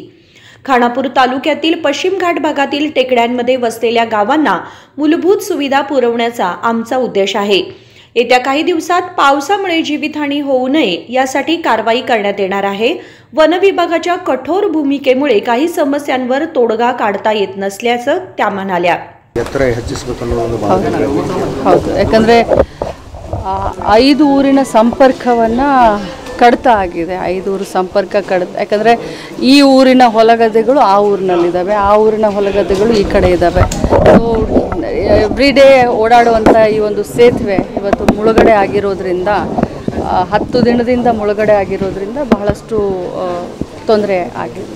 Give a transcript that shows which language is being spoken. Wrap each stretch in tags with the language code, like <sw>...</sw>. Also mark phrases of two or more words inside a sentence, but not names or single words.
<mr>खानापूर तालुक्यातील पश्चिम घाट भागातील टेकड्यांमध्ये वसलेल्या गावांना मूलभूत सुविधा पुरवण्याचा आमचा उद्देश आहे। येत्या काही दिवसात पावसामुळे जीवितहानी होऊ नये यासाठी कारवाई करण्यात येणार आहे। वन विभागाच्या कठोर भूमिकेमुळे काही समस्यांवर तोडगा काढता येत नसल्याचं त्या म्हणाल्या।</mr> <kn>ಯಾಕಂದ್ರೆ 5 ಊರಿನ ಸಂಪರ್ಕವನ್ನ ಕಡಿತ ಆಗಿದೆ। 5 ಊರು ಸಂಪರ್ಕ ಕಡಿತ, ಯಾಕಂದರೆ ಈ ಊರಿನ ಹೊಲಗದ್ದೆಗಳು ಆ ಊರಿನಲ್ಲಿದ್ದಾವೆ, ಆ ಊರಿನ ಹೊಲಗದ್ದೆಗಳು ಈ ಕಡೆ ಇದ್ದಾವೆ। ಎವ್ರಿ ಡೇ ಓಡಾಡುವಂಥ ಈ ಒಂದು ಸೇತುವೆ ಇವತ್ತು ಮುಳುಗಡೆ ಆಗಿರೋದ್ರಿಂದ 10 ದಿನದಿಂದ ಮುಳುಗಡೆ ಆಗಿರೋದ್ರಿಂದ ಬಹಳಷ್ಟು ತೊಂದರೆ ಆಗಿದೆ।</kn>